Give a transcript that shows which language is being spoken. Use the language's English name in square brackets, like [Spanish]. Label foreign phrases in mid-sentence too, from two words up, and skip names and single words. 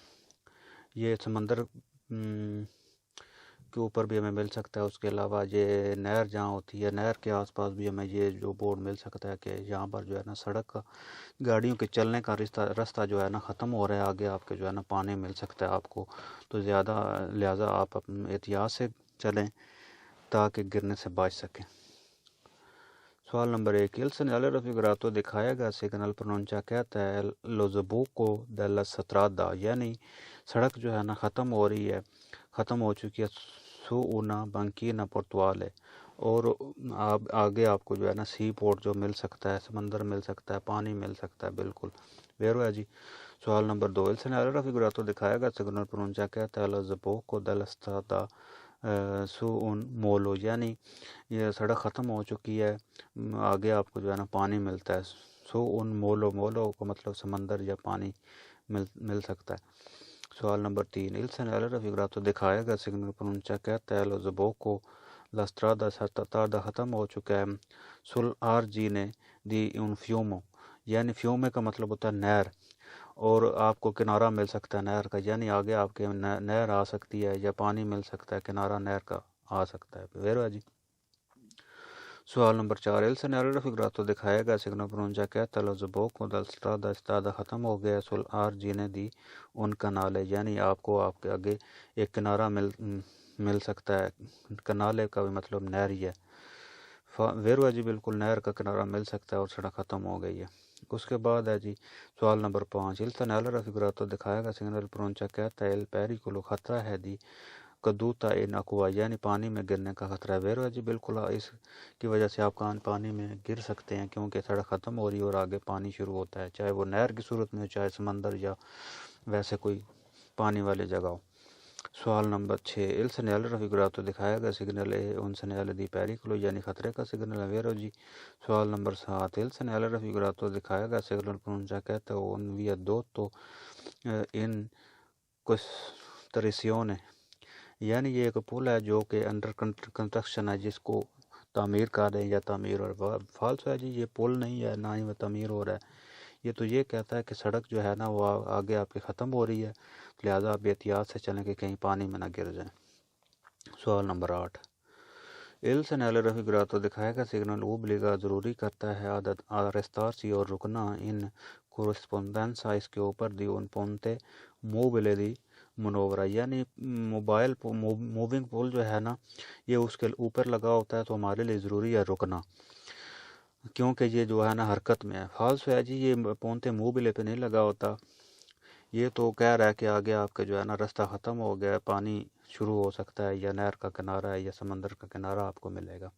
[Urdu] یہ سمندر کے اوپر بھی ہمیں مل سکتا ہے، اس کے علاوہ یہ نہر جہاں ہوتی ہے نہر کے آس پاس بھی ہمیں یہ جو بورڈ مل سکتا ہے کہ یہاں پر جو ہے نا سڑک کا گاڑیوں کے چلنے کا رستہ جو ہے نا ختم ہو رہا ہے، آگے آپ کے جو ہے نا پانی مل سکتا ہے آپ کو، تو لہٰذا آپ اپنے احتیاط سے چلیں تاکہ گرنے سے بچ سکیں۔ سوال نمبر 1، [Italian] il segnale raffigurato [Urdu] دکھایا گیا سگنل [Italian] پرونچا [Urdu] کہتا ہے [Italian] lo sbocco della strada، [Urdu] یعنی سڑک جو ہے نا ختم ہو چکی ہے [Italian] su una banchina portuale، [Urdu] اور آگے آپ کو جو ہے نا سی پورٹ جو مل سکتا ہے، سمندر مل سکتا ہے، پانی مل سکتا ہے، بالکل ویرو ہے جی۔ سوال نمبر 2، [Italian] il segnale raffigurato [Urdu] دکھایا گیا سگنل پرونچا کہتا ہے [Italian] lo sbocco della strada su un molo، [Urdu] یعنی یہ سڑک ختم ہو چکی ہے، آگے آپ کو جو ہے نا پانی ملتا ہے۔ [Italian] su un molo [Urdu] کا مطلب سمندر یا پانی مل سکتا ہے۔ سوال نمبر 3، [Italian] il segnale raffigurato [Urdu] دکھایا گیا سگنل [Italian] پرونچا [Urdu] کہتا ہے [Italian] lo sbocco la strada strada [Urdu] ختم ہو چکا ہے [Italian] sul argine di un fiume، [Urdu] یعنی فیومے کا مطلب ہوتا ہے نہر، اور آپ کو کنارہ مل سکتا ہے نہر کا، یعنی آگے آپ کے نہر آ سکتی ہے یا پانی مل سکتا ہے، کنارہ نہر کا آ سکتا ہے۔ ویرو ہے جی۔ سوال نمبر 4، [Italian] il segnale raffigurato [Urdu] دکھایا گیا سگنل [Italian] پرونچا [Urdu] کہتا ہے [Italian] lo sbocco della strada strada [Urdu] ختم ہو گیا [Italian] sul argine di un canale، [Urdu] یعنی آپ کو آپ کے آگے ایک کنارہ مل سکتا ہے، کنالے کا بھی مطلب نہر ہی ہے۔ ویرو ہے جی بالکل، نہر کا کنارہ مل سکتا ہے اور سڑک ختم ہو گئی ہے۔ اس کے بعد ہے جی سوال نمبر 5، [Italian] il segnale raffigurato [Urdu] دکھایا گیا سگنل [Italian] پرونچا [Urdu] کہتا ہے [Italian] il pericolo [Urdu] خطرہ ہے [Italian] دی caduta in acqua، [Urdu] یعنی پانی میں گرنے کا خطرہ ہے۔ ویرو ہے جی بالکل، اس کی وجہ سے آپ پانی میں گر سکتے ہیں کیونکہ سڑک ختم ہو رہی ہے اور آگے پانی شروع ہوتا ہے، چاہے وہ نہر کی صورت میں ہو چاہے سمندر یا ویسے کوئی پانی والی جگہ ہو۔ سوال نمبر 6 [Italian] il segnale raffigurato [Urdu] دکھایا گیا سگنل ہے [Italian] un segnale di pericolo [Urdu] یعنی خطرے کا سگنل ہے ویرو جی. سوال نمبر 7 [Italian] il segnale raffigurato [Urdu] دکھایا گیا سگنل پرونچا کہتا ہے [Italian] un viadotto in costruzione [Urdu] یعنی یہ ایک پل ہے جو کہ [English] under construction [Urdu] ہے جس کو تعمیر کر رہے ہیں یا تعمیر ہو رہا ہے. فالس ہے جی یہ پل نہیں ہے نہ ہی وہ تعمیر ہو رہا ہے. یہ تو یہ کہتا ہے کہ سڑک جو ہے نا وہ آگے آپ کی ختم ہو رہی ہے لہٰذا آپ احتیاط سے چلیں کہ کہیں پانی میں نہ گر جائیں. سوال نمبر 8 [Italian] il segnale raffigurato [Urdu] دکھائے گا سگنل اوبلیگا ضروری کرتا ہے عادت arrestarsi اور رکنا [Italian] in corrispondenza [Urdu] اس کے اوپر [Italian] di un ponte mobile di manovra [Urdu] یعنی [English] mobile moving [Urdu] پول جو ہے نا یہ اس کے اوپر لگا ہوتا ہے تو ہمارے لیے ضروری ہے رکنا کیونکہ یہ جو ہے نا حرکت میں ہے. فالس ہے جی یہ [Italian] ponte mobile [Urdu] پہ نہیں لگا ہوتا. یہ تو کہہ رہا ہے کہ آگے آپ کا جو ہے نا راستہ ختم ہو گیا ہے پانی شروع ہو سکتا ہے یا نہر کا کنارہ ہے یا سمندر کا کنارہ آپ کو ملے گا.